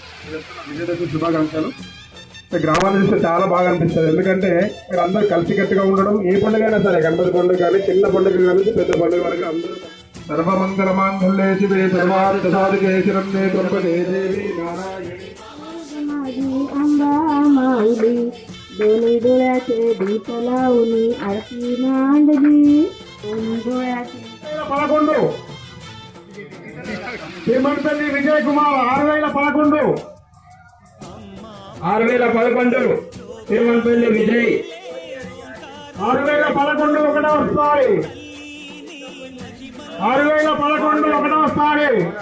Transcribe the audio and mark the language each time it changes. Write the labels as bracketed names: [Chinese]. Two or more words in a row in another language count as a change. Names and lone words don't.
[Telugu] విజయదశమి శుభాకాంక్షలు. గ్రామాన్ని చూస్తే చాలా బాగా అనిపిస్తుంది. ఎందుకంటే ఇక్కడ అందరూ కలిసికట్టుగా ఉండడం. ఏ పండుగ అయినా సరే, గణపతి పండుగ కానీ, చిన్న పండుగ కానీ, పెద్ద పండుగ వరకు అందరూ [Sanskrit] सर्वमंगल मांगल्ये शिवे सर्वार्थ साधके शरण्ये त्र्यंबके देवि नारायणि. [Marathi] अंबामाऊली दोन्ही डोळ्याचे दीप लावून आरती मांडली. दोन्ही डोळ्याचे [Telugu] 11 శ్రీమంతల్లి విజయ్ కుమార్ 6011 6011 శ్రీమంతల్లి విజయ్ 6011 ఒకటో వస్తాయి. 6011 ఒకటో వస్తాయి.